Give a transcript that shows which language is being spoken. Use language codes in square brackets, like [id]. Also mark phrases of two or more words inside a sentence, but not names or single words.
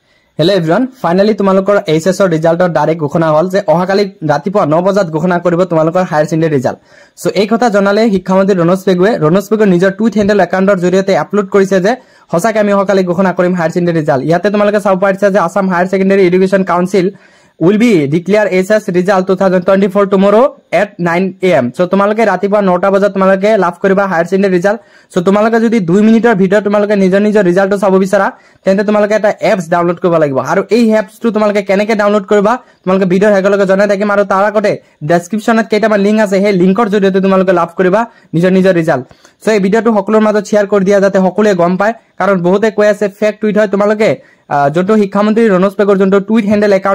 [en] hello everyone [as] ফাইনেলি তোমালোকৰ এইচএছ ৰিজাল্টৰ ডাইৰেক্ট ঘোষণা হ'ল যে অহাকালি ৰাতিপুৱা 9 বজাত ঘোষণা কৰিব তোমালোকৰ [en] higher secondary result [as] सो এই কথা জনালে শিক্ষামন্ত্রী রনোজ পেগুৱে নিজৰ [en] tweet handle account [as] জৰিয়তে আপলোড কৰিছে যে হসাকে আমি অহাকালি ঘোষণা কৰিম [en] higher secondary result [as] ইয়াতে তোমালোকে চাব পাৰিছা যে আসাম হায়াৰ সেকেন্ডাৰী এডুকেশন কাউন্সিল [en] will be declare HS result 2024 tomorrow at 9 AM [as] so তোমালোকে ৰাতিপুৱা 9টা বজাত তোমালোকে লাভ কৰিবা [en] higher secondary result [as] সো তোমালোকে যদি 2 মিনিটৰ ভিডিঅ তোমালোকে নিজৰ ৰিজাল্টটো চাব বিচাৰা তেন্তে তোমালোকে এটা এপছ ডাউনলোড কৰিব লাগিব আৰু এই এপছটো তোমালোকে কেনেকৈ ডাউনলোড কৰিবা তোমালোকে ভিডিঅৰ হেগলকে জনাই থাকিম আৰু তাৰ আগতে ডেসক্ৰিপচনত কেইটামান লিংক আছে সেই লিংকৰ জৰিয়তে তোমালোকে লাভ কৰিবা নিজৰ ৰিজাল্ট সো এই ভিডিঅটো সকলোৰ মাজত শেয়াৰ কৰি দিয়া যাতে সকলোৱে গম পায় কাৰণ বহুতে কৈ আছে [en] fake tweet [as] হয় তোমালোকে যোনটো শিক্ষামন্ত্ৰী ৰনোজ পেগুৰ যোনটো [en] tweet handle account